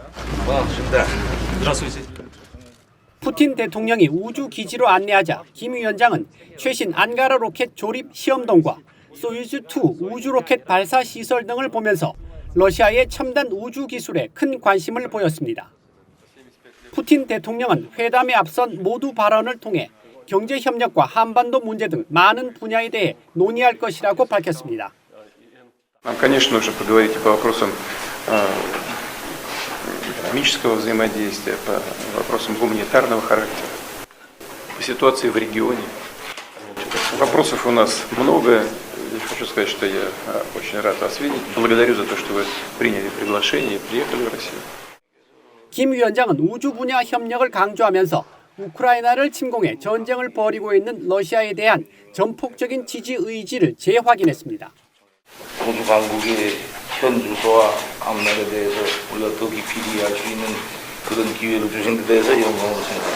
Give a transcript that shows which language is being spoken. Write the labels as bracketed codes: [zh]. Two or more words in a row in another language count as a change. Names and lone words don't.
[ko] 푸틴 대통령이 우주기지로 안내하자 김 위원장은 최신 안가라 로켓 조립 시험동과 소유즈2 우주로켓 발사 시설 등을 보면서 러시아의 첨단 우주 기술에 큰 관심을 보였습니다. 푸틴 대통령은 회담에 앞선 모두 발언을 통해 경제 협력과 한반도 문제 등 많은 분야에 대해 논의할 것이라고 밝혔습니다. [ru] Нам, конечно, нужно поговорить по вопросам экономического взаимодействия, по вопросам гуманитарного характера, по ситуации в регионе. Вопросов у нас много. Хочу сказать, что я очень рад вас видеть. Благодарю за то, что вы приняли приглашение и приехали в Россию. [ko] 김 위원장은 우주 분야 협력을 강조하면서 우크라이나를 침공해 전쟁을 벌이고 있는 러시아에 대한 전폭적인 지지 의지를 재확인했습니다. 우주 강국의 현 주소와 앞날에 대해서 우리가 더 깊이 이해할 수 있는 그런 기회를 주신 데 대해서 영광을 생각합니다.